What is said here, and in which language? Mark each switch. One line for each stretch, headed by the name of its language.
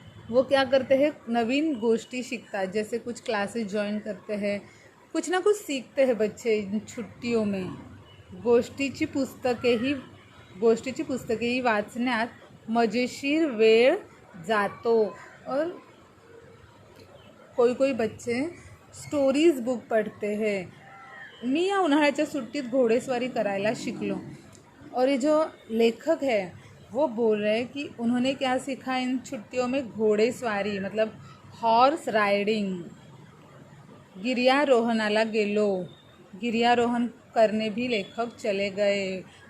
Hindi: वो क्या करते हैं, नवीन गोष्टी सीखतात. जैसे कुछ क्लासेस ज्वाइन करते हैं, कुछ ना कुछ सीखते हैं बच्चे इन छुट्टियों में.
Marathi: गोष्टीची पुस्तकेही वाचण्यात मजेशीर वेळ जातो.
Hindi: और कोई बच्चे स्टोरीज बुक पढ़ते हैं.
Marathi: मी या उन्हाळ्याच्या सुट्टीत घोडेस्वारी करायला शिकलो.
Hindi: और ये जो लेखक है वो बोल रहे हैं कि उन्होंने क्या सीखा इन छुट्टियों में, घोड़ेसवारी, मतलब हॉर्स राइडिंग.
Marathi: गिर्यारोहणाला गेलो.
Hindi: गिर्यारोहण करने भी लेखक चले गए.